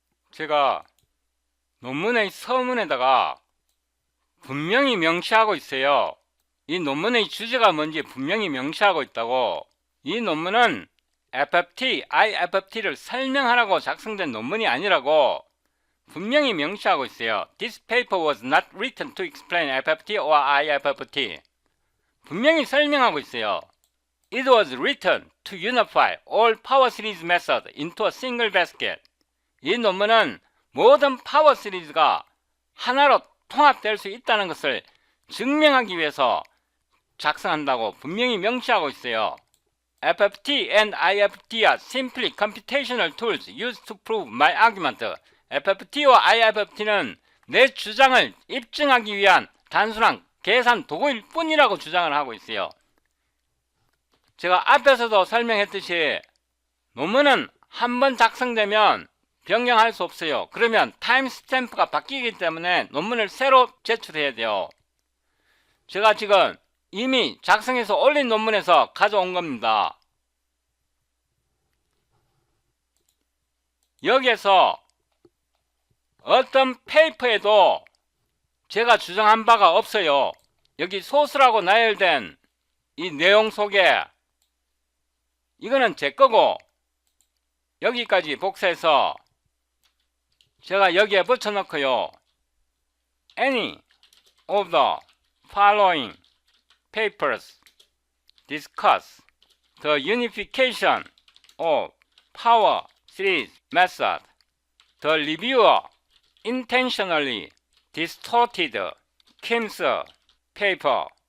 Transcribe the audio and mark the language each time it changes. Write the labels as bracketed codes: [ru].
[ko] 제가 논문의 서문에다가 분명히 명시하고 있어요. 이 논문의 주제가 뭔지 분명히 명시하고 있다고. 이 논문은 FFT, IFFT를 설명하라고 작성된 논문이 아니라고 분명히 명시하고 있어요. [en] This paper was not written to explain FFT or IFFT. [ko] 분명히 설명하고 있어요. [en] It was written to unify all power series methods into a single basket. [ko] 이 논문은 모든 파워 시리즈가 하나로 통합될 수 있다는 것을 증명하기 위해서 작성한다고 분명히 명시하고 있어요. [en] FFT and IFFT are simply computational tools used to prove my argument. [ko] FFT와 IFFT는 내 주장을 입증하기 위한 단순한 계산 도구일 뿐이라고 주장을 하고 있어요. 제가 앞에서도 설명했듯이 논문은 한번 작성되면 변경할 수 없어요. 그러면 타임 스탬프가 바뀌기 때문에 논문을 새로 제출해야 돼요. 제가 지금 이미 작성해서 올린 논문에서 가져온 겁니다. 여기에서 어떤 페이퍼에도 제가 주장한 바가 없어요. 여기 소스라고 나열된 이 내용 속에 이거는 제 거고 여기까지 복사해서 제가 여기에 붙여놓고요. [en] Any of the following papers discuss the unification of power series method. The reviewer intentionally distorted Kim's paper.